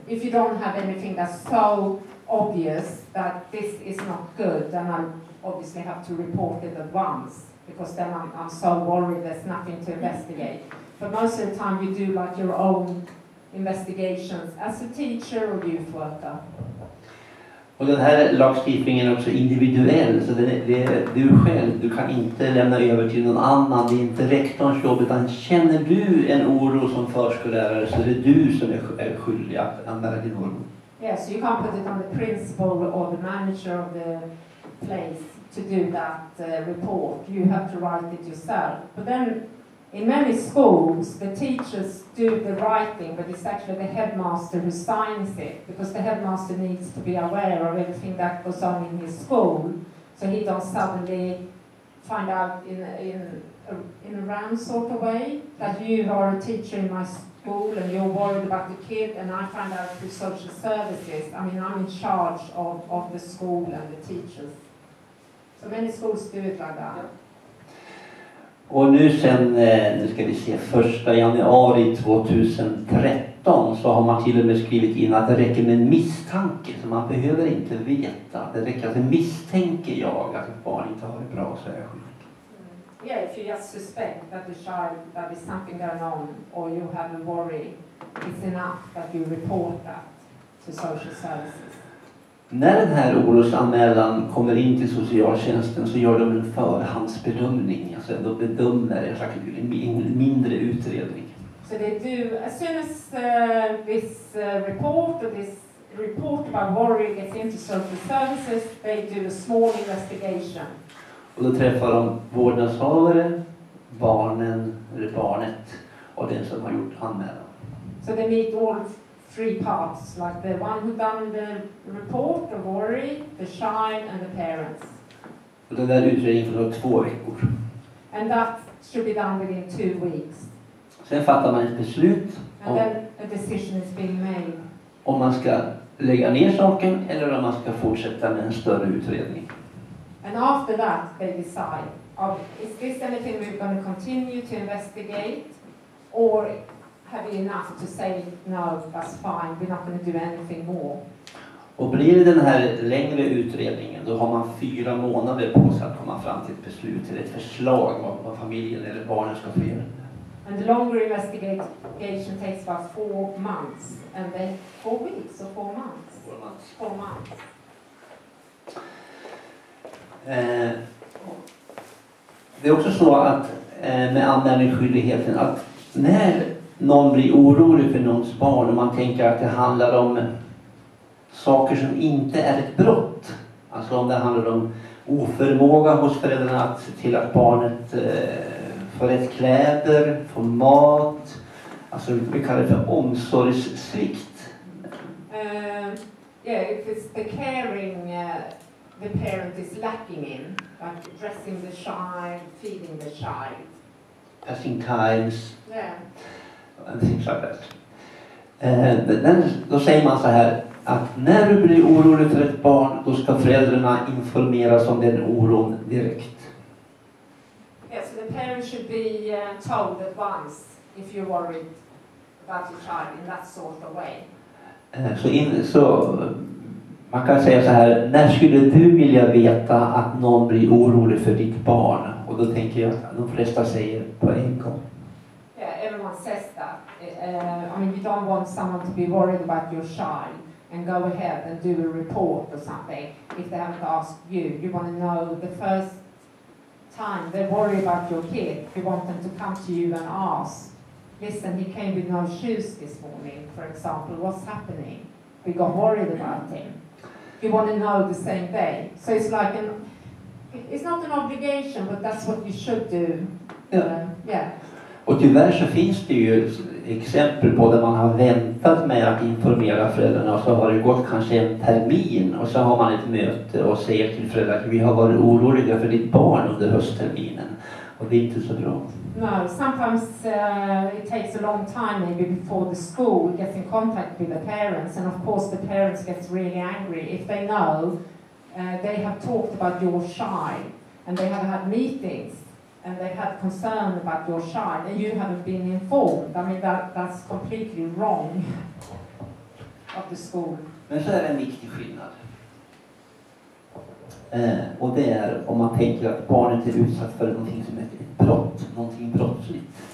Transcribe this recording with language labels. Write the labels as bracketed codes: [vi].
[en] If you don't have anything that's so obvious that this is not good, then I obviously have to report it at once, because then I'm so worried there's nothing to investigate. But most of the time you do like your own investigations as a teacher or youth worker. [sv] Och den här lagstiftningen är också individuell, så det är du själv, du kan inte lämna över till någon annan, det är inte rektorns jobb, utan känner du en oro som förskollärare så är det du som är skyldig att anmäla din oro. [en] Yes, you can't put it on the principal or the manager of the place to do that report. You have to write it yourself. But then in many schools, the teachers do the writing, but it's actually the headmaster who signs it, because the headmaster needs to be aware of everything that goes on in his school, so he don't suddenly find out in a random sort of way that you are a teacher in my school and you're worried about the kid, and I find out through social services. I mean, I'm in charge of the school and the teachers. So many schools do it like that. [sv] Och nu sen, nu ska vi se, 1 januari 2013 så har man till och med skrivit in att det räcker med en misstanke, så man behöver inte veta. Det räcker att misstänker jag att ett barn inte har det bra, så är jag skyldig. [en] Yeah, if you just suspect that the child, that is something going on, or you have a worry, it's enough that you report that to social services. [sv] När den här orosanmälan kommer in till socialtjänsten så gör de en förhandsbedömning. Alltså de bedömer en mindre utredning. [en] So they do, as soon as this report or this report about worry gets into social services, they do a small investigation. [sv] Och då träffar de vårdnadshavare, barnet och den som har gjort anmälan. [en] So they meet all three parts, like the one who done the report, the worry, the child and the parents. [sv] Och den där utredningen får 2 veckor. [en] And that should be done within 2 weeks. [sv] Sen fattar man ett beslut [en] And then a decision is being made. [sv] Om man ska lägga ner saken eller om man ska fortsätta med en större utredning. [en] And after that they decide, is this anything we're going to continue to investigate, or have we enough to say no, that's fine, we're not going to do anything more. [sv] Och blir det den här längre utredningen, då har man 4 månader på sig att komma fram till ett beslut eller ett förslag vad familjen eller barnen ska få göra. [en] And the longer investigation takes about 4 months, and then 4 weeks or 4 months. 4 months. [sv] Det är också så att med anmälningsskyldigheten att när någon blir orolig för någons barn och man tänker att det handlar om saker som inte är ett brott, alltså om det handlar om oförmåga hos föräldrarna att se till att barnet får rätt kläder, får mat, alltså vi kallar det för omsorgssvikt. [en] Yeah, if it's the caring the parent is lacking in, like dressing the child, feeding the child. Passing times. Yeah. And things like that. [sv] Då säger man så här att när du blir orolig för ett barn, då ska föräldrarna informeras om den oron direkt. [en] Yeah, so the parent should be told at once if you're worried about your child in that sort of way. [sv] Så man kan säga så här, när skulle du vilja veta att någon blir orolig för ditt barn? Och då tänker jag att de flesta säger på en gång. [en] Yeah, everyone says that. I mean, you don't want someone to be worried about your child and go ahead and do a report or something if they haven't asked you. You want to know the first time they worry about your kid. You want them to come to you and ask, listen, he came with no shoes this morning, for example, what's happening? We got worried about him. You want to know the same day. So it's like it's not an obligation, but that's what you should do. Yeah. [sv] Och tyvärr så finns det ju exempel på där man har väntat med att informera föräldrarna och så har det gått kanske en termin och så har man ett möte och säger till föräldrarna att vi har varit oroliga för ditt barn under höstterminen och det är inte så bra. [en] No, sometimes it takes a long time maybe before the school gets in contact with the parents, and of course the parents get really angry if they know they have talked about your child and they have had meetings and they have concern about your child and you haven't been informed. I mean that's completely wrong of the school. [sv] Men så är det en viktig skillnad. Och det är om man tänker att barnet är utsatt för någonting som är ett brott, någonting brottsligt.